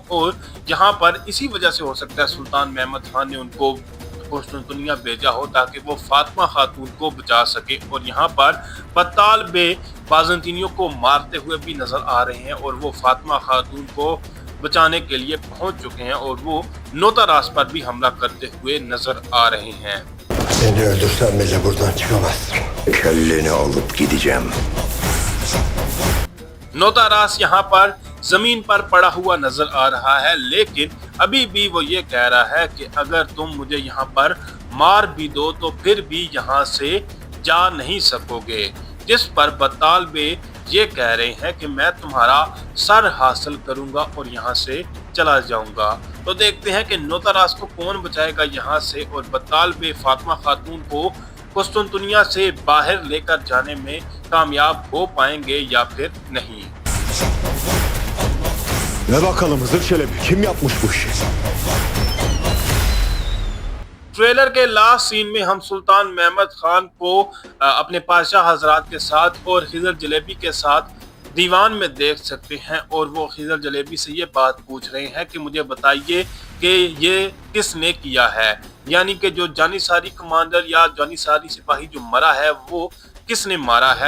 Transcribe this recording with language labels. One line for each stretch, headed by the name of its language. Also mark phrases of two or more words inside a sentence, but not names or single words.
Hindi: और यहाँ पर इसी वजह से हो सकता है सुल्तान महमद खान ने उनको कुस्तुनतुनिया भेजा हो ताकि वो फातिमा खातून को बचा सके। और यहाँ पर बताल बे बाज़ंतीनियों को मारते हुए भी नजर आ रहे हैं और वो फातिमा खातून को बचाने के लिए पहुंच चुके हैं और वो नोतारास पर भी हमला करते हुए नजर आ रहे हैं।
Turkish: Beni öldürsen bile buradan çıkamazsın. Kelleni alıp gideceğim.
Hindi: नोतारास यहाँ पर जमीन पर पड़ा हुआ नजर आ रहा है, लेकिन अभी भी वो ये कह रहा है कि अगर तुम मुझे यहाँ पर मार भी दो तो फिर भी यहाँ से जा नहीं सकोगे। जिस पर बताल बे ये कह रहे हैं कि मैं तुम्हारा सर हासिल करूंगा और यहाँ से चला जाऊंगा। तो देखते हैं कि नोतारास को कौन बचाएगा यहाँ से और बताल बे फातिमा खातून को कुस्तुनतुनिया से बाहर लेकर जाने में कामयाब हो पाएंगे या फिर नहीं।
Turkish: Ne bakalım Hızır Çelebi, kim yapmış bu işi?
Hindi: ट्रेलर के लास्ट सीन में हम सुल्तान महमद खान को अपने पादशाह हजरात के साथ और खिजर जलेबी के साथ दीवान में देख सकते हैं। और वो खिजर जलेबी से ये बात पूछ रहे हैं कि मुझे बताइए कि ये किसने किया है, यानी कि जो जानिसारी कमांडर या जानिसारी सिपाही जो मरा है वो किसने मारा है।